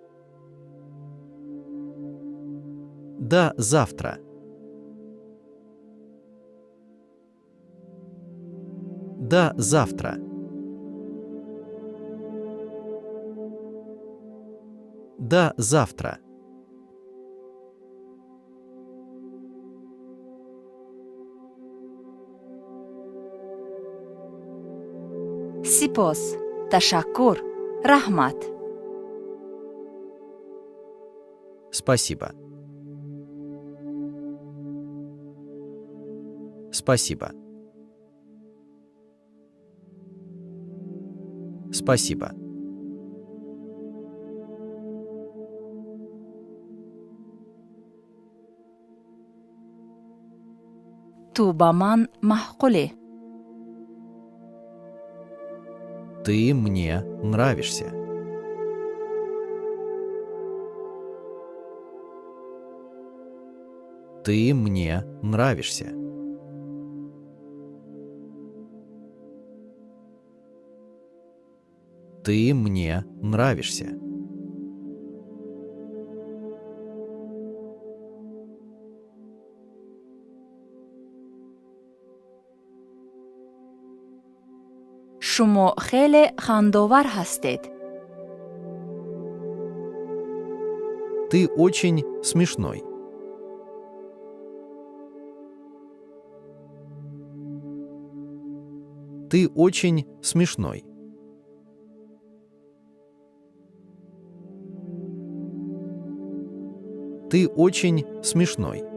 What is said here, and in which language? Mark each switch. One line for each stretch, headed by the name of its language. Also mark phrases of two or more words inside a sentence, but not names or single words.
Russian: До завтра. До завтра. До завтра.
Tajik: Сипос. Ташаккур. Рахмат.
Russian: Спасибо. Спасибо. Спасибо.
Tajik: То ба ман маҳқулӣ.
Russian: Ты мне нравишься. Ты мне нравишься. Ты мне нравишься.
Tajik: шумо хеле хандовар ҳастед.
Russian: Ты очень смешной. Ты очень смешной. Ты очень смешной.